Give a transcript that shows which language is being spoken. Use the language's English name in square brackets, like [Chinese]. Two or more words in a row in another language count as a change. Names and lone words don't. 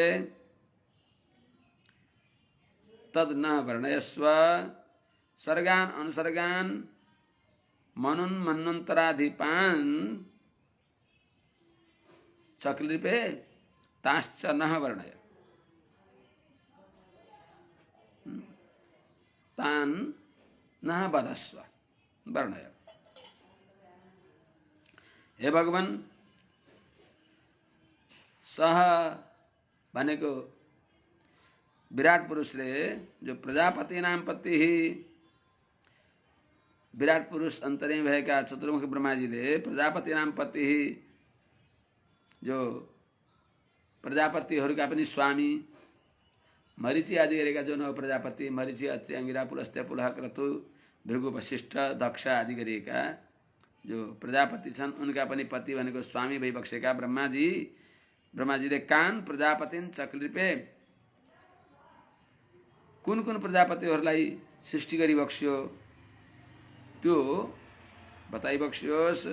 [Sanskrit] तद न वर्णयस्व सर्गान् अनुसर्गान् मनुन्मन्वन्तराधिपान् चक्लृपे ताश्च न वर्णय तान् न वदस्व वर्णय। [Nepali] हे भगवान, सह भनेको विराट पुरुषले जो प्रजापति नाम पति विराट पुरुष अन्तर्यामी भएका चतुर्मुख ब्रह्माजीले प्रजापति नाम पति जो प्रजापतिहरूका पनि स्वामी मरीचि आदि गरेका जो 9 प्रजापति मरीचि अत्रि अंगिरा पुलस्त्य पुलह क्रतु भृगु वशिष्ठ दक्ष आदि गरिएका जो प्रजापति छन् उनका पनि पति भनेको स्वामी भइबक्सेका ब्रह्माजीले [Sanskrit] कान प्रजापतिन चक्लृपे [Nepali] कुन प्रजापतिहरूलाई सृष्टि गरी बक्स्यो त्यो बताइबक्स्योस्।